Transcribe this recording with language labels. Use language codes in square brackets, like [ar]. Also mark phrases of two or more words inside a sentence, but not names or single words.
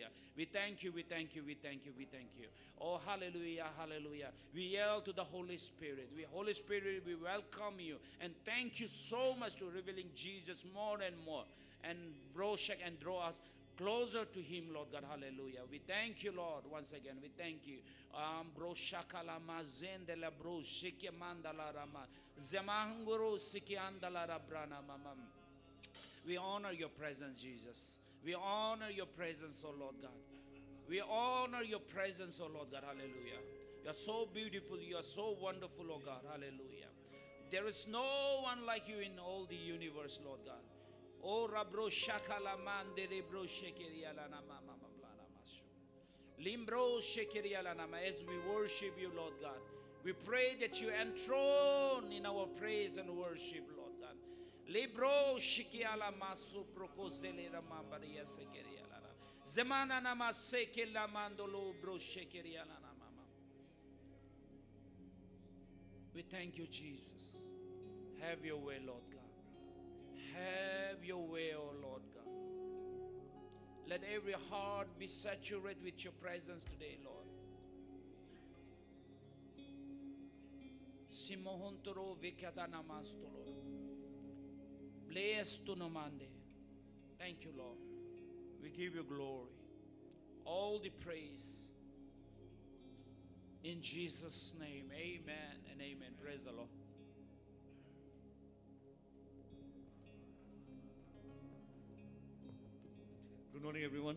[en] We thank you, we thank you, we thank you, we thank you. Oh, hallelujah, hallelujah. We yell to the Holy Spirit. Holy Spirit, we welcome you and thank you so much to revealing Jesus more and more. And broshak and draw us closer to him, Lord God, hallelujah. We thank you, Lord, once again. We thank you. Broshakalama zendela broshike mandala rama zemanguru sikiandala rabrana mamam. We honor your presence, Jesus. We honor your presence, oh Lord God. We honor your presence, oh Lord God, hallelujah. You are so beautiful, you are so wonderful, oh God, hallelujah. There is no one like you in all the universe, Lord God. Oh rabro shakala mande rebro shekeriala nama mama blana masu limbro shekeriala nama. As we worship you, Lord God, we pray that you enthrone in our praise and worship, Lord God. Libro shikiala masu prokosele ramambaria sekeriala zemana nama sekela mandolo bro shekeriala nama. We thank you, Jesus. Have your way, Lord God. Have your way, oh Lord God. Let every heart be saturated with your presence today, Lord. Simohontoro vikadana mastolo. Bless to namande. Thank you, Lord. We give you glory. All the praise. In Jesus' name, amen and amen. Praise the Lord. Good morning, everyone.